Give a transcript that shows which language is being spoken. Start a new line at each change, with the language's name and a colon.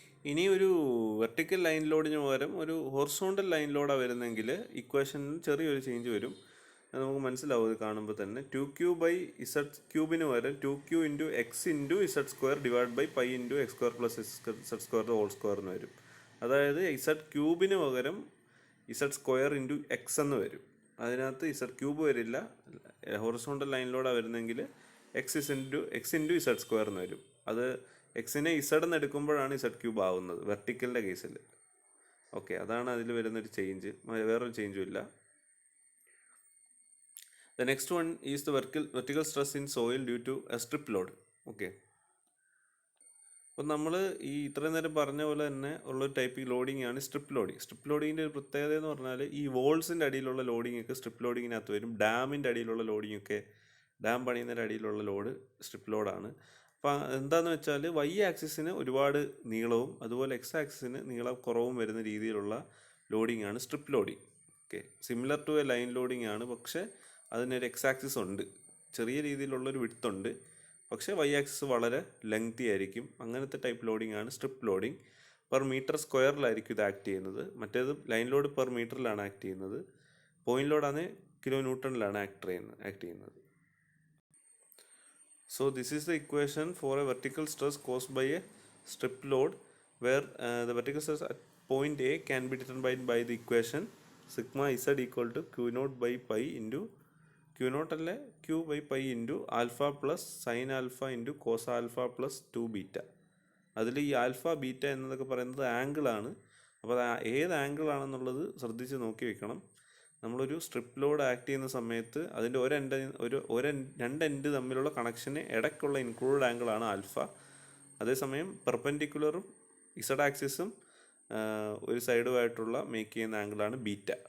Malayalam: ഇനി ഒരു vertical line ലോഡിന് പകരം ഒരു ഹൊറിസോണ്ടൽ ലൈൻ ലോഡാണ് വരുന്നതെങ്കിൽ ഇക്വേഷനിൽ ചെറിയൊരു ചേഞ്ച് വരും. അത് നമുക്ക് മനസ്സിലാവും ഇത് കാണുമ്പോൾ തന്നെ. 2q/z³ പകരം 2q × x × z² / π × x² + z²² എന്ന് വരും. അതായത് z³ പകരം z² × x എന്ന് വരും. അതിനകത്ത് z³ വരില്ല. ഹൊറിസോണ്ടൽ ലൈൻ ലോഡാണ് വരുന്നതെങ്കിൽ x × z² എന്ന് വരും. അത് എക്സിനെ ഇസഡ് എന്ന് എടുക്കുമ്പോഴാണ് z³ ആവുന്നത് വെർട്ടിക്കലിൻ്റെ കേസിൽ. ഓക്കെ, അതാണ് അതിൽ വരുന്നൊരു ചേഞ്ച്. വേറൊരു ചേഞ്ചും ഇല്ല.
English: The next one is the vertical stress in soil due to a strip load.
Malayalam: Okay, അപ്പോൾ നമ്മൾ ഈ ഇത്രയും നേരം പറഞ്ഞ പോലെ തന്നെ ഉള്ളൊരു ടൈപ്പ് ലോഡിംഗ് ആണ് സ്ട്രിപ്പ് ലോഡിങ്. സ്ട്രിപ്പ് ലോഡിങ്ങിൻ്റെ ഒരു പ്രത്യേകത എന്ന് പറഞ്ഞാൽ ഈ വോൾസിൻ്റെ അടിയിലുള്ള ലോഡിംഗ് ഒക്കെ സ്ട്രിപ്പ് ലോഡിങ്ങിനകത്ത് വരും. ഡാമിൻ്റെ അടിയിലുള്ള ലോഡിംഗ് ഒക്കെ, ഡാം പണിയുന്നതിൻ്റെ അടിയിലുള്ള ലോഡ് സ്ട്രിപ്പ് ലോഡാണ്. അപ്പോൾ എന്താണെന്ന് വെച്ചാൽ y ആക്സിസിന് ഒരുപാട് നീളവും അതുപോലെ x ആക്സിസിന് നീളം കുറവും വരുന്ന രീതിയിലുള്ള ലോഡിംഗ് ആണ് strip loading. Okay,
English: similar to a line loading
Malayalam: ആണ്, പക്ഷേ അതിനൊരു x ആക്സിസ് ഉണ്ട്, ചെറിയ രീതിയിലുള്ളൊരു വിഡ്ത്ത് ഉണ്ട്, പക്ഷേ y ആക്സിസ് വളരെ ലെങ്തി ആയിരിക്കും. അങ്ങനത്തെ ടൈപ്പ് ലോഡിംഗ് ആണ് സ്ട്രിപ്പ് ലോഡിംഗ്. പെർ മീറ്റർ സ്ക്വയറിലായിരിക്കും ഇത് ആക്ട് ചെയ്യുന്നത്. മറ്റേത് ലൈൻ ലോഡ് പെർ മീറ്ററിലാണ് ആക്ട് ചെയ്യുന്നത്. പോയിന്റ് ലോഡാണ് kN ആക്ട് ചെയ്യുന്നത്.
English: So this is the equation for a vertical stress caused by a strip load where the vertical stress at point A can be determined by the equation sigma z equal to q0/π into q0 അല്ലെ q/π into alpha plus sin alpha into cos alpha plus 2 beta.
Malayalam: അതിൽ ഈ alpha beta എന്നതൊക്കെ പറയുന്നത് ആംഗിളാണ്. അപ്പോൾ അത് ഏത് angle ആണെന്നുള്ളത് ശ്രദ്ധിച്ച് നോക്കി വെക്കണം. നമ്മളൊരു സ്ട്രിപ്പ് ലോഡ് ആക്ട് ചെയ്യുന്ന സമയത്ത് അതിൻ്റെ രണ്ട് എൻഡ് തമ്മിലുള്ള കണക്ഷന് ഇടയ്ക്കുള്ള ഇൻക്ലൂഡ് ആംഗിളാണ് ആൽഫ. അതേസമയം പെർപെൻഡിക്കുലറും ഇസഡ് ആക്സിസും ഒരു സൈഡുമായിട്ടുള്ള മേക്ക് ചെയ്യുന്ന ആംഗിളാണ് ബീറ്റ.